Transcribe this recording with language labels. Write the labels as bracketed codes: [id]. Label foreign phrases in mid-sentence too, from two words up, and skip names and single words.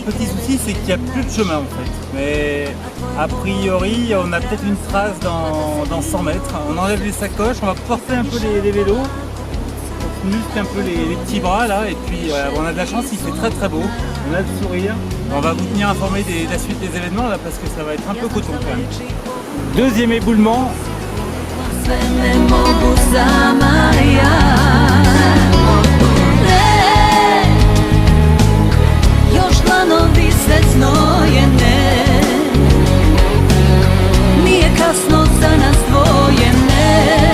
[fr] petit souci, c'est qu'il n'y a plus de chemin en fait. Mais a priori, on a peut-être une trace dans 100 mètres. On enlève les sacoches, on va porter un peu les vélos. On muscle un peu les petits bras là. Et puis on a de la chance, il fait très très beau. On a le sourire. On va vous tenir informé de la suite des événements là parce que ça va être un peu coton quand même. Deuxième éboulement. [sr] Sve ne mogu sama ja. Ne, još dlanovi se znojene. Nije kasno za nas dvoje, ne.